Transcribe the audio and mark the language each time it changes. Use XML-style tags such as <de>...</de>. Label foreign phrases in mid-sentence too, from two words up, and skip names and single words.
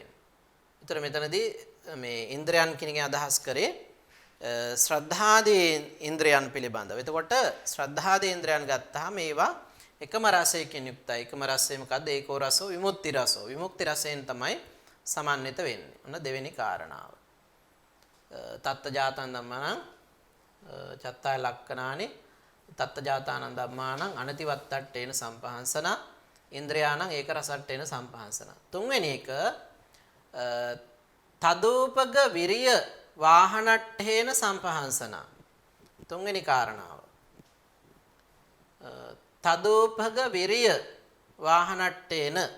<si>උතර මෙතනදී මේ ඉන්ද්‍රයන් කියන එකෙන් අදහස් කරේ ශ්‍රද්ධාදී ඉන්ද්‍රයන් පිළිබඳව. එතකොට ශ්‍රද්ධාදී ඉන්ද්‍රයන් ගත්තාම ඒවා එකම රසයකින් යුක්තයි. එකම රසය මොකද්ද?</si> <pi>ඒකෝ රසෝ විමුක්ති රසෝ.</pi> <si>විමුක්ති රසයෙන් තමයි සමන්විත වෙන්නේ. ඔන්න දෙවෙනි කාරණාව.</si> <pi>තත්ත ජාතං ධම්මං චත්තාය ලක්කනානි තත්තජාතානං ධම්මානං අනතිවත්තට්ඨේන සම්පහන්සන ඉන්ද්‍රයානං ඒක රසට්ඨේන සම්පහන්සන.</pi> <si>තුන්වෙනි එක</si> <pi>තදූපග විරිය වාහනට්ඨේන සම්පහන්සන.</pi> <si>තුන්වෙනි කාරණාව</si> <pi>තදූපග විරිය වාහනට්ඨේන.</pi>